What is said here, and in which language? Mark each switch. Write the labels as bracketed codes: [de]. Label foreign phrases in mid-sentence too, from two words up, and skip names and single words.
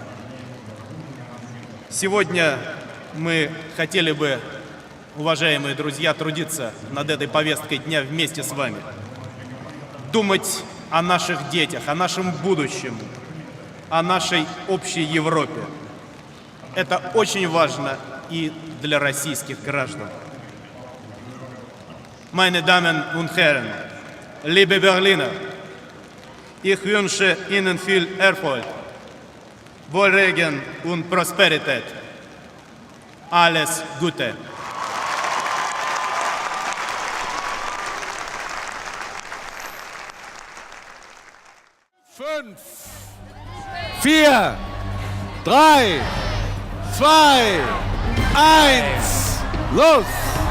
[ru] Сегодня мы хотели бы, уважаемые друзья, трудиться над этой повесткой дня вместе с вами. Думать о наших детях, о нашем будущем, о нашей общей Европе. Это очень важно и для российских граждан. [de] Meine Damen und Herren, liebe Berliner, ich wünsche Ihnen viel Erfolg, Wohlregen und Prosperität. Alles Gute. 5, 4, 3, 2, 1, los!